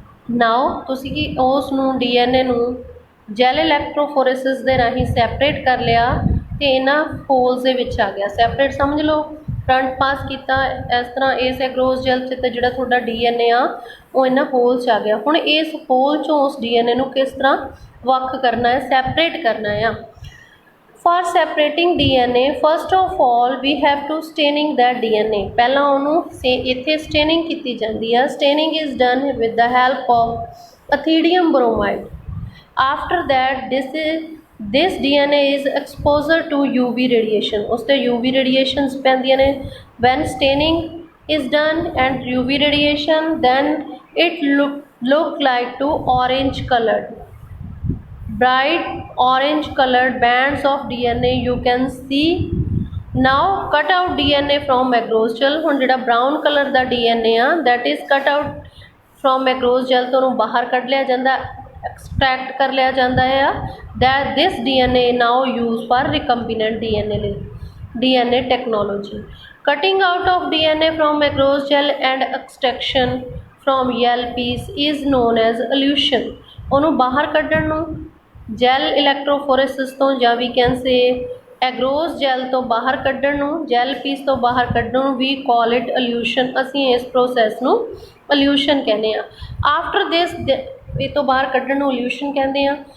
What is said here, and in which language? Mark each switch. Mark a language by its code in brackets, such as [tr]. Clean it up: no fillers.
[pa] ਨਾਓ ਤੁਸੀਂ ਕਿ ਉਸ ਨੂੰ ਡੀਐਨਏ ਨੂੰ ਜੈਲ ਇਲੈਕਟ੍ਰੋਫੋਰੇਸਿਸ ਦੇ ਰਾਹੀਂ ਸੈਪਰੇਟ ਕਰ ਲਿਆ ਤੇ ਇਹਨਾਂ ਹੋਲਸ ਦੇ ਵਿੱਚ ਆ ਗਿਆ। ਸੈਪਰੇਟ ਸਮਝ ਲਓ, ਫਰੰਟ ਪਾਸ ਕੀਤਾ ਇਸ ਤਰ੍ਹਾਂ ਇਸ ਐਗਰੋਸ ਜੈਲ 'ਚ, ਤੇ ਜਿਹੜਾ ਤੁਹਾਡਾ ਡੀਐਨਏ ਆ ਉਹ ਇਹਨਾਂ ਹੋਲ 'ਚ ਆ ਗਿਆ। ਹੁਣ ਇਸ ਹੋਲ 'ਚੋਂ ਉਸ ਡੀਐਨਏ ਨੂੰ ਕਿਸ ਤਰ੍ਹਾਂ ਵੱਖ ਕਰਨਾ ਹੈ, ਸੈਪਰੇਟ ਕਰਨਾ ਆ। [en] For separating DNA, first of all we have to staining that DNA। [pa] ਪਹਿਲਾਂ ਉਹਨੂੰ ਇੱਥੇ staining ਕੀਤੀ ਜਾਂਦੀ ਆ। [en] Staining is done with the help of ethidium bromide। After that this DNA is exposure to UV radiation। [pa] ਉਸ ਤੇ UV radiations ਪੈਂਦੀਆਂ ਨੇ। [en] When staining is done and UV radiation, then it look like to orange colored, bright orange colored bands of DNA you can see। now cut out DNA from agarose gel। [pa] ਹੁਣ ਜਿਹੜਾ brown color ਦਾ DNA ਆ [en] that is cut out from agarose gel [pa] ਤੋਂ ਉਹਨੂੰ ਬਾਹਰ ਕੱਢ ਲਿਆ ਜਾਂਦਾ, extract ਕਰ ਲਿਆ ਜਾਂਦਾ ਆ। [en] that this DNA now used for recombinant DNA technology। cutting out of DNA from agarose gel and extraction from gel piece is known as elution। [pa] ਉਹਨੂੰ ਬਾਹਰ ਕੱਢਣ ਨੂੰ ਜੈਲ ਇਲੈਕਟ੍ਰੋਫੋਰੇਸਿਸ ਤੋਂ ਜਾਂ [en] we can say [pa] ਐਗਰੋਸ ਜੈਲ ਤੋਂ ਬਾਹਰ ਕੱਢਣ ਨੂੰ, ਜੈਲ ਪੀਸ ਤੋਂ ਬਾਹਰ ਕੱਢਣ ਨੂੰ [en] We call it elution. [pa] ਅਸੀਂ ਇਸ ਪ੍ਰੋਸੈਸ ਨੂੰ ਇਲੂਸ਼ਨ ਕਹਿੰਦੇ ਆ। [en] after this [pa] ਇਹ ਤੋਂ ਬਾਹਰ ਕੱਢਣ ਨੂੰ ਇਲੂਸ਼ਨ ਕਹਿੰਦੇ ਆ।